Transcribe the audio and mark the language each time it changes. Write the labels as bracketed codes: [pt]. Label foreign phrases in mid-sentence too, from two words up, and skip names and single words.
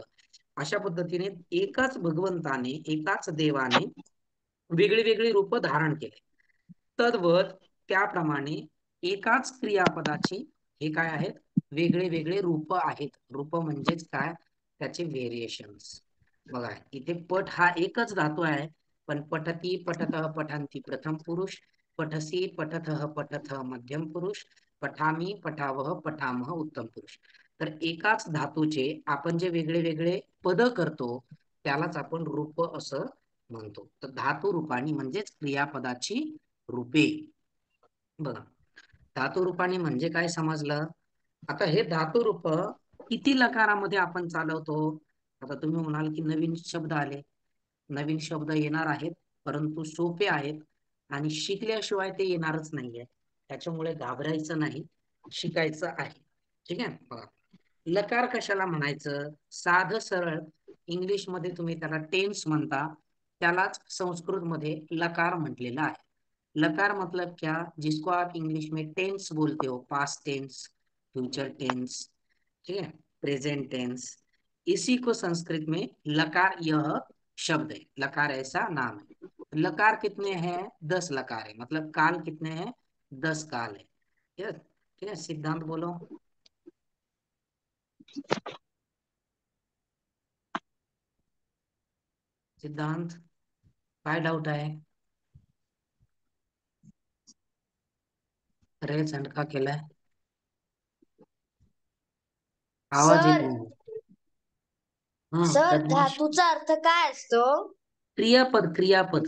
[mr] अशा पद्धतीने एकाच भगवंताने, एकाच देवाने वेगळी वेगळी रूप धारण केले। तद्वत त्याप्रमाणे एकाच क्रियापदाची हे काय आहेत? वेगळे वेगळे रूप आहेत। रूप म्हणजेच काय? त्याचे व्हेरिएशन्स। बघा, इथे पट हा एकच धातू आहे, पण [sa] पठती, पठतः, पठंती प्रथम पुरुष, पठसी, पठतः, पठथ मध्यम पुरुष, पठामी, पठावह, पठामह उत्तम पुरुष। [mr] तर एकाच धातूचे आपण जे वेगळे वेगळे पद करतो त्यालाच आपण रूप असं म्हणतो। तर [sa] धातु रूपाणी [mr] म्हणजेच क्रियापदाची रूपे। बघा, [sa] धातु रूपाणी [mr] म्हणजे काय समजलं? आता हे धातु रूप किती लकारामध्ये आपण चालवतो? आता तुम्ही म्हणाल की नवीन शब्द आले, नवीन शब्द येणार आहेत, परंतु सोपे आहेत आणि शिकल्याशिवाय ते येणारच नाहीये, त्याच्यामुळे घाबरायचं नाही, शिकायचं आहे। ठीक आहे, बघा, लकार कशाला म्हणायचं? साधं सरळ इंग्लिश मध्ये तुम्ही त्याला टेन्स म्हणता, त्यालाच संस्कृत मध्ये लकार म्हटलेला आहे। [hi] लकार मतलब क्या, जिसको आप इंग्लिश में टेंस बोलते हो, [en] past tense, future tense, [hi] ठीक है, [en] present tense, [hi] इसी को संस्कृत में लकार, यह शब्द है, लकार ऐसा नाम है। लकार कितने हैं? 10 लकार है, मतलब काल कितने हैं? 10 काल है। ठीक है, सिद्धांत बोलो। सिद्धांत, [mr] काय डाउट आहे? रे झंडका केलाय, आवाज येत सर नाही. हं, सर प्रज्ञेश. धातूचा अर्थ काय असतो? क्रियापद, क्रियापद.